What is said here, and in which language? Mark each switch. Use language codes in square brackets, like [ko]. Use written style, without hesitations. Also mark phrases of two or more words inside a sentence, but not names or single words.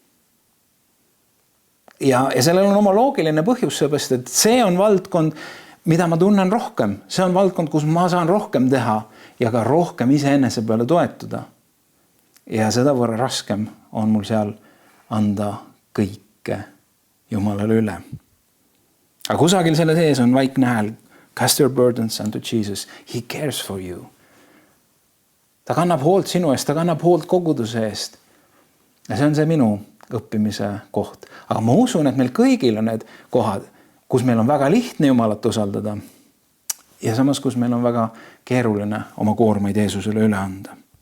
[et] Ja sellel on oma loogiline põhjus, seepärast, et see on valdkond, mida ma tunnen rohkem. See on valdkond, kus ma saan rohkem teha ja ka rohkem iseenese peale toetuda. Ja seda võrra raskem on mul seal anda kõike Jumalale üle. Aga kusagil selle sees on vaikne hääl. [en] Cast your burdens unto Jesus. He cares for you. [et] Ta kannab hoolt sinu eest, ta kannab hoolt koguduse eest. Ja see on see minu õppimise koht. Aga ma usun, et meil kõigil on need kohad, kus meil on väga lihtne Jumalat usaldada ja samas, kus meil on väga keeruline oma koormaid Jeesusele üle anda.